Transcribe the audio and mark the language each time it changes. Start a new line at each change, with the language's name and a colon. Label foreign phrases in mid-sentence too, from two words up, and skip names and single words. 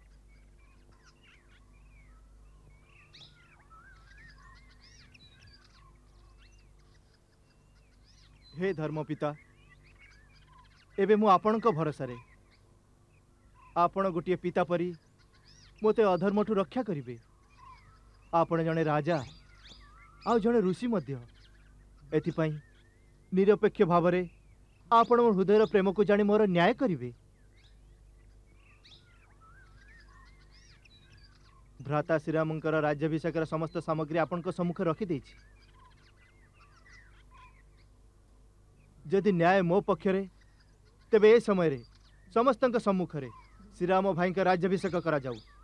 Odia: ହେ ଧର୍ମ ପିତା, ଏବେ ମୁଁ ଆପଣଙ୍କ ଭରସା ରେ। ଆପଣ ଗୋଟେ ପିତା ପରି ମୋତେ ଅଧର୍ମରୁ ରକ୍ଷା କରିବେ। ଆପଣ ଜଣେ ରାଜା ଆଉ ଜଣେ ଋଷି ମଧ୍ୟ। ଏଥିପାଇଁ ନିରପେକ୍ଷ ଭାବ ରେ ଆପଣ ମୋର ହୃଦୟର ପ୍ରେମ କୁ ଜାଣି ମୋର ନ୍ୟାୟ କରିବେ। ଭ୍ରାତା ଶ୍ରୀରାମଙ୍କର ରାଜ୍ୟାଭିଷେକର ସମସ୍ତ ସାମଗ୍ରୀ ଆପଣଙ୍କ ସମ୍ମୁଖ ରଖି ଦେଇଛି। ଯଦି ନ୍ୟାୟ ମୋ ପକ୍ଷରେ ତେବେ ଏ ସମୟ ରେ ସମସ୍ତଙ୍କ ସମ୍ମୁଖ ରେ ଶ୍ରୀରାମ ଭାଇ କା ରାଜ୍ୟାଭିଷେକ କରା ଯାଉ।